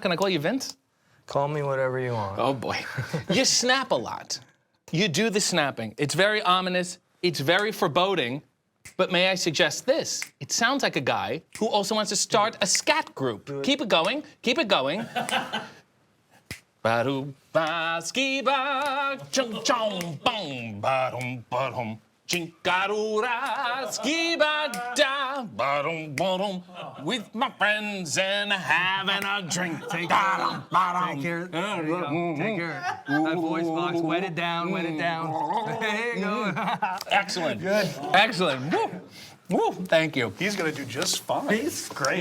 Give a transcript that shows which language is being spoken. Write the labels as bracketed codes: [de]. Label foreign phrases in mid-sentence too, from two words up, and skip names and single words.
[en] Can I call you Vince? Call me whatever you want. Oh boy. You snap a lot. You do the snapping. It's very ominous. It's very foreboding. But may I suggest this? It sounds like a guy who also wants to start a scat group. Keep it going. Keep it going. Ba-doo-ba, ski-ba, chung-chung, bong, ba-dum, ba-dum. Chinkarura, ski-ba-da, ba-dum, ba-dum. With my friends and having a drink. Take care. Take care. There you go. Take care. That voice box. Wet it down. Wet it down. There you go. Excellent. Good. Excellent. Woo. Woo. Thank you. He's going to do just fine. He's great.